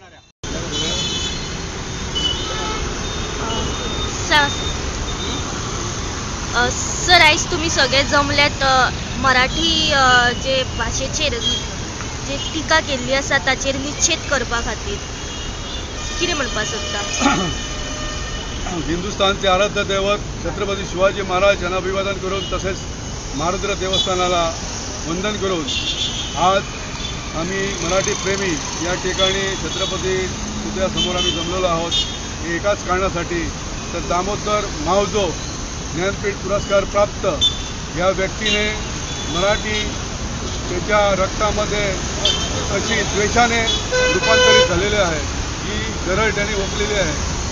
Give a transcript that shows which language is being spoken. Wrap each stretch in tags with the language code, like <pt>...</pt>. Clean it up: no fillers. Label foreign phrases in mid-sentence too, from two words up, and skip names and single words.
<kok>सर आयज तुम्ही सगळे जमल्यात मराठी जे भाषेचेर जे टिका केल्ली आसा ताचेर निषेध करपा खातीर कितें म्हणपाक सोदता?</kok> <mr>हिंदुस्थानचे आराध्य दैवत छत्रपती शिवाजी महाराज यांना अभिवादन करून तसेच महारुद्र देवस्थानाला वंदन करून आज आम्ही मराठी प्रेमी या ठिकाणी छत्रपती पुतळ्यासमोर आम्ही जमलेलो आहोत एकाच कारणासाठी, तर दामोदर मावजो ज्ञानपीठ पुरस्कार प्राप्त या व्यक्तीने मराठी त्याच्या रक्तामध्ये अशी द्वेषाने रूपांतरित झालेले आहे, ही गरळ त्यांनी ओकलेली आहे।</mr>